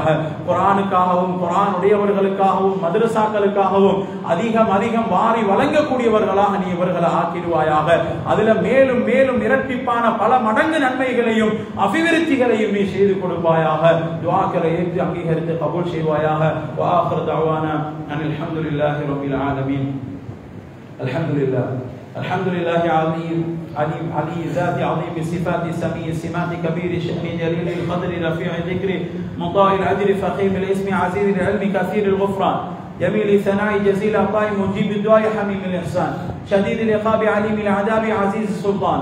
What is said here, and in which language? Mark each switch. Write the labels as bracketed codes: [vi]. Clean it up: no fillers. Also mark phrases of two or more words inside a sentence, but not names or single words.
[ta] குர்ஆனுக்காகவும் குர்ஆனுடையவர்களுக்காகவும் மதரசாக்களுக்காகவும் அதிகம் அதிகம் வாரி வழங்கக்கூடியவர்களாக நீ இவர்களை ஆக்கிடுவாயாக. அதுல மேலும் மேலும் இரட்டிப்பான பல மடங்கு நன்மைகளையும் அபிவிருத்திகளையும் நீ செய்து கொடுப்பாயாக. துஆக்களை ஏற்று அங்கீகரித்து கபூல் செய்வாயாக. [ar] وآخر دعوانا أن الحمد لله رب العالمين. الحمد لله علي ذات عظيم صفات سميع سمات كبير شأن جليل القدر رفيع الذكر مطاع الأجر فخيم الاسم عزيز العلم كثير الغفران جميل ثناء جزيل عطاء مجيب الدعاء حميم الإحسان شديد العقاب عليم العذاب عزيز السلطان.